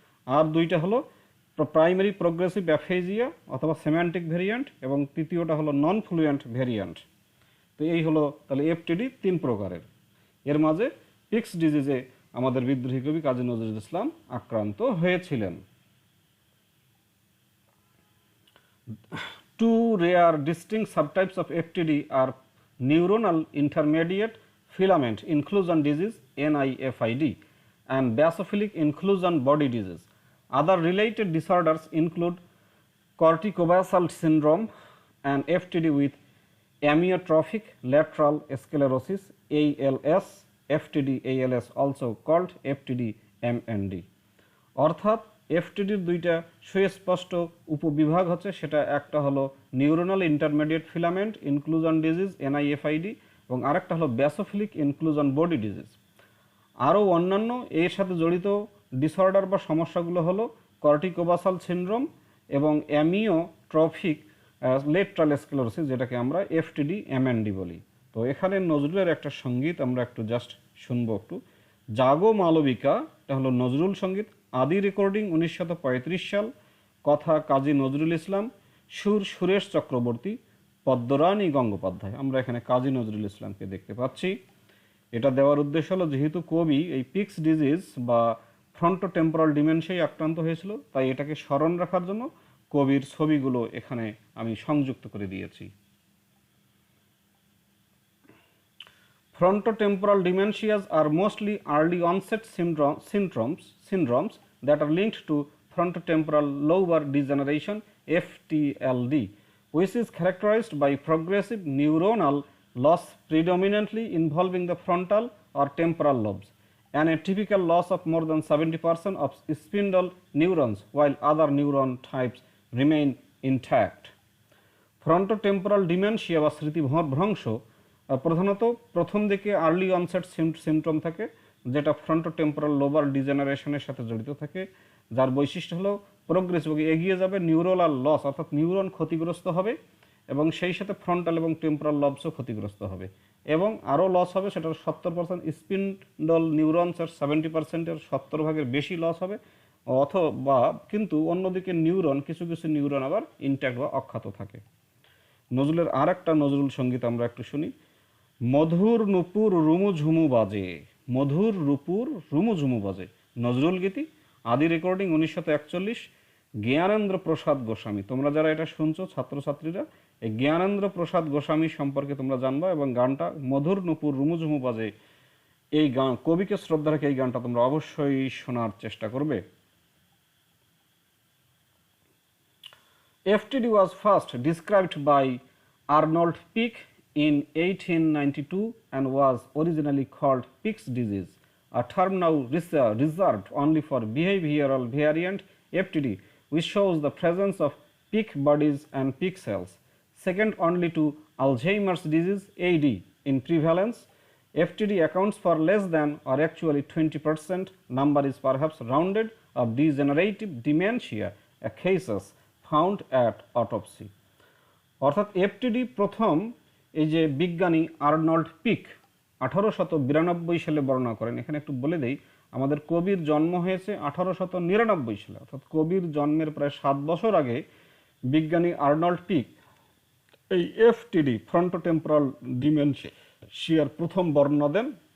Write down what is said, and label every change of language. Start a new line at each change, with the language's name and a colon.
Bangla: আর দুইটা হলো primary progressive অ্যাফেজিয়া অথবা সেমান্টিক ভেরিয়েন্ট, এবং তৃতীয়টা হলো নন ফ্লুয়েন্ট ভেরিয়েন্ট। তো এই হলো তাহলে এফটিডি তিন প্রকারের। এর মাঝে পিক্স ডিজিজে আমাদের বিদ্রোহী কবি কাজী নজরুল ইসলাম আক্রান্ত হয়েছিলেন।
English: Two rare distinct subtypes of FTD are neuronal intermediate filament inclusion disease (NIFID) and basophilic inclusion body disease. Other related disorders include corticobasal syndrome and FTD with amyotrophic lateral sclerosis (ALS), FTD ALS also called FTD MND.
Bangla: অর্থাৎ এফটিডির দুইটা সুস্পষ্ট উপবিভাগ হচ্ছে, সেটা একটা হলো neuronal intermediate filament inclusion disease NIFID এবং আরেকটা হলো ব্যাসোফিলিক ইনক্লুশন বডি ডিজিজ। আরও অন্যান্য এর সাথে জড়িত ডিসঅর্ডার বা সমস্যাগুলো হলো কর্টিকোবাসাল সিনড্রোম এবং অ্যামিওট্রফিক লেটরাল স্ক্লেরোসিস, যেটাকে আমরা FTD MND বলি। তো এখানে নজরুলের একটা সঙ্গীত আমরা একটু জাস্ট শুনবো একটু। জাগো মালবিকা, এটা হলো নজরুল সঙ্গীত। আদি রেকর্ডিং 1935 সাল। কথা কাজী নজরুল ইসলাম, সুর সুরেশ চক্রবর্তী, পদ্মরানী গঙ্গোপাধ্যায়। আমরা এখানে কাজী নজরুল ইসলামকে দেখতে পাচ্ছি। এটা দেওয়ার উদ্দেশ্য হলো যেহেতু কবি এই পিক্স ডিজিজ বা ফ্রন্টোটেম্পোরাল ডিমেনশিয়ায় আক্রান্ত হয়েছিল, তাই এটাকে স্মরণ রাখার জন্য কবির ছবিগুলো এখানে আমি সংযুক্ত করে দিয়েছি।
English: Frontotemporal dementias are mostly early onset syndromes that are linked to frontotemporal lobar degeneration (FTLD), which is characterized by progressive neuronal loss predominantly involving the frontal or temporal lobes, and a typical loss of more than 70% of spindle neurons, while other neuron types remain intact.
Bangla: Frontotemporal dementia বা স্মৃতিভ্রংশ প্রধানত প্রথম দিকে early onset symptom থাকে, যেটা frontotemporal lobar ডিজেনারেশনের সাথে জড়িত থাকে, যার বৈশিষ্ট্য হলো প্রোগ্রেসিভ এগিয়ে যাবে, নিউরোনাল লস অর্থাৎ নিউরন ক্ষতিগ্রস্ত হবে এবং সেই সাথে ফ্রন্টাল এবং টেম্পোরাল লবসও ক্ষতিগ্রস্ত হবে এবং আরও লস হবে, সেটার 70% স্পিন্ডল নিউরনসের 70%-এর 70 ভাগের বেশি লস হবে অথবা, কিন্তু অন্যদিকে নিউরন কিছু কিছু নিউরন আবার ইনট্যাক্ট বা অক্ষত থাকে। নজরুলের আর একটা নজরুল সঙ্গীত আমরা একটু শুনি। মধুর নূপুর রুমুঝুমু বাজে, মধুর রূপুর রুমুঝুমু বাজে, নজরুল গীতি, আদি রেকর্ডিং 1941, জ্ঞানেন্দ্র প্রসাদ গোস্বামী। তোমরা যারা এটা শুনছো ছাত্রছাত্রীরা, এই জ্ঞানেন্দ্র প্রসাদ গোস্বামী সম্পর্কে তোমরা জানবা এবং গানটা মধুর নূপুর রুমুঝুমু বাজে, এই গান কবিকে শ্রদ্ধা রেখে এই গানটা তোমরা অবশ্যই শোনার চেষ্টা করবে।
English: FTD was first described by Arnold Pick in 1892 and was originally called Pick's disease, a term now reserved only for behavioral variant FTD, which shows the presence of Pick bodies and Pick cells. Second only to Alzheimer's disease AD in prevalence, FTD accounts for less than or actually 20%, number is perhaps rounded, of degenerative dementia cases found at autopsy.
Bangla: অর্থাৎ FTD প্রথম এই যে বিজ্ঞানী Arnold pick 1892 সালে বর্ণনা করেন। এখানে একটু বলে দেই, আমাদের কবির জন্ম হয়েছে 1899 সালে, অর্থাৎ কবির জন্মের প্রায় 7 বছর আগে বিজ্ঞানী আর্নল্ড পিক এই এফটিডি ফ্রন্টোটেম্পোরাল ডিমেনশিয়ার প্রথম বর্ণনা দেন।